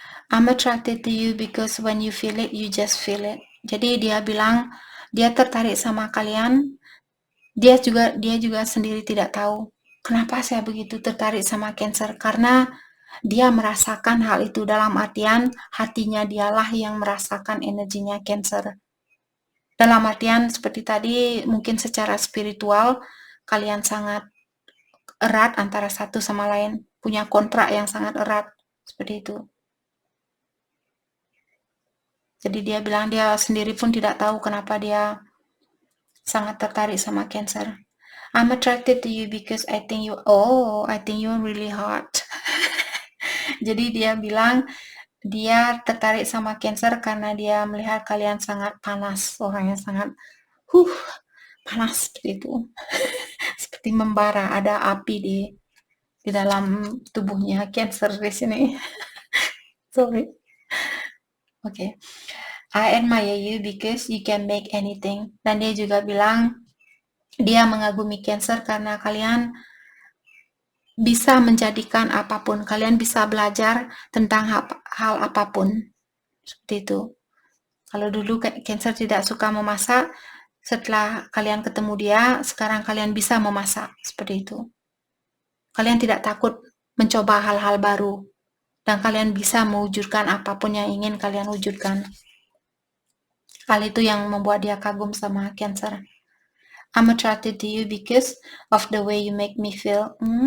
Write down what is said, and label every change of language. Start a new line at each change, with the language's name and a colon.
English: I'm attracted to you because when you feel it, you just feel it.
Indonesian: Jadi dia bilang dia tertarik sama kalian. Dia juga sendiri tidak tahu kenapa saya begitu tertarik sama Cancer, karena dia merasakan hal itu, dalam artian hatinya dialah yang merasakan energinya Cancer. Dalam artian seperti tadi, mungkin secara spiritual kalian sangat erat antara satu sama lain, punya kontrak yang sangat erat seperti itu. Jadi dia bilang dia sendiri pun tidak tahu kenapa dia sangat tertarik sama Cancer.
English: I'm attracted to you because I think you're really hot.
Indonesian: Jadi dia bilang dia tertarik sama Cancer karena dia melihat kalian sangat panas, orang yang sangat panas seperti itu. Seperti membara, ada api di dalam tubuhnya Cancer di sini.
English: Sorry. Okay. I admire you because you can make anything.
Indonesian: Dan dia juga bilang dia mengagumi Cancer karena kalian bisa menjadikan apapun. Kalian bisa belajar tentang hal apapun. Seperti itu. Kalau dulu Cancer tidak suka memasak, setelah kalian ketemu dia, sekarang kalian bisa memasak. Seperti itu. Kalian tidak takut mencoba hal-hal baru. Dan kalian bisa mewujudkan apapun yang ingin kalian wujudkan. Hal itu yang membuat dia kagum sama Cancer.
English: I'm attracted to you because of the way you make me feel.